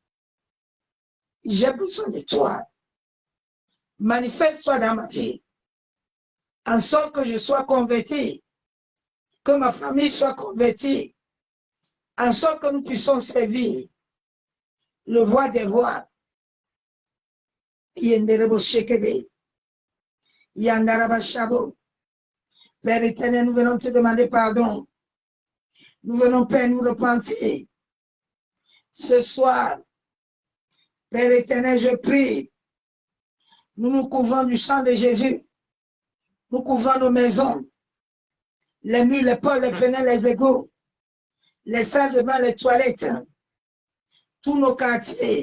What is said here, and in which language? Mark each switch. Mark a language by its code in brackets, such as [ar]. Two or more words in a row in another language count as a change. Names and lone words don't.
[fr] J'ai besoin de toi. Manifeste-toi dans ma vie. En sorte que je sois converti, que ma famille soit convertie, en sorte que nous puissions servir le roi des rois. Yenderebo shekebe, yandaraba shabo. Père éternel, nous venons te demander pardon. Nous venons, Père, nous repentir. Ce soir, Père éternel, je prie. Nous nous couvrons du sang de Jésus. Nous couvrons nos maisons, les murs, les portes, les fenêtres, les égouts, les salles de bain, les toilettes, tous nos quartiers.